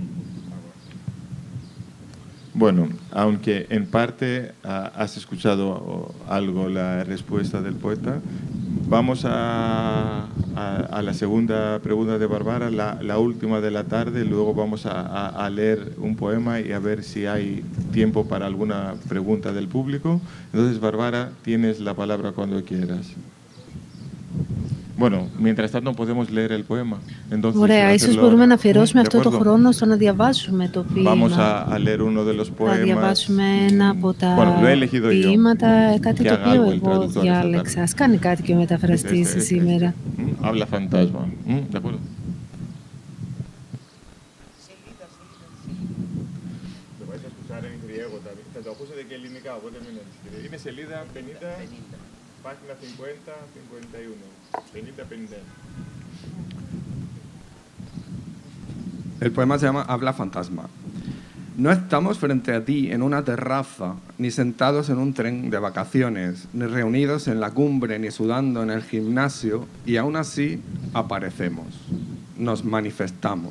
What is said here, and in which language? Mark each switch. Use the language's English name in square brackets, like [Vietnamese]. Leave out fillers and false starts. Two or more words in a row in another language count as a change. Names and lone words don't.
[Spanish] Bueno, aunque en parte has escuchado algo la respuesta del poeta, vamos a la segunda pregunta de Bárbara, la última de la tarde. Luego vamos a leer un poema y a ver si hay tiempo para alguna pregunta del público. Entonces, Bárbara, tienes la palabra cuando quieras. Bueno, mientras tanto podemos leer el poema. Entonces, [Greek] ωραία, ίσως μπορούμε να αφιερώσουμε αυτό το χρόνο στο να διαβάσουμε το ποίημα. [Spanish] Vamos a leer uno de los poemas. [Greek] Θα διαβάσουμε ένα από τα ποίηματα, κάτι το οποίο εγώ διάλεξα. Ας κάνει κάτι και ο μεταφραστής σήμερα. [Spanish] Habla fantasma. ¿De acuerdo? Το vais a escuchar en griego también. [Greek] Θα το ακούσετε και ελληνικά, οπότε μην ανησυχείτε. Είναι σελίδα 50, [Spanish] página 50-51. 50-50. El poema se llama Habla fantasma. No estamos frente a ti en una terraza, ni sentados en un tren de vacaciones, ni reunidos en la cumbre, ni sudando en el gimnasio, y aún así aparecemos, nos manifestamos.